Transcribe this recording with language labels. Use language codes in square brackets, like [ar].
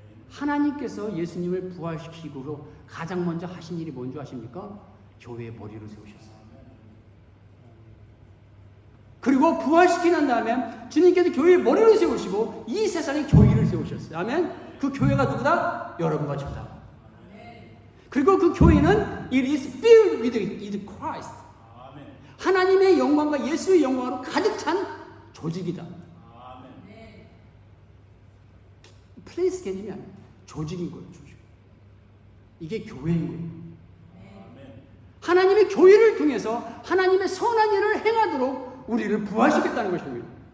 [ko] 하나님께서 예수님을 부활시키고 가장 먼저 하신 일이 뭔지 아십니까? 교회의 머리로 세우셨어요. 그리고 부활시키고 난 다음에 주님께서 교회의 머리를 세우시고 이 세상에 교회를 세우셨어요. 아멘. 그 교회가 누구다? 여러분과 저다. 그리고 그 교회는 [en] it is filled with Christ. [ko] 하나님의 영광과 예수의 영광으로 가득 찬 조직이다. 플레이스 개념이 아니에요. 조직인 거예요. 조직. 이게 교회인 거예요. 하나님의 교회를 통해서 하나님의 선한 일을 행하도록 우리를 부활시켰다는 것입니다.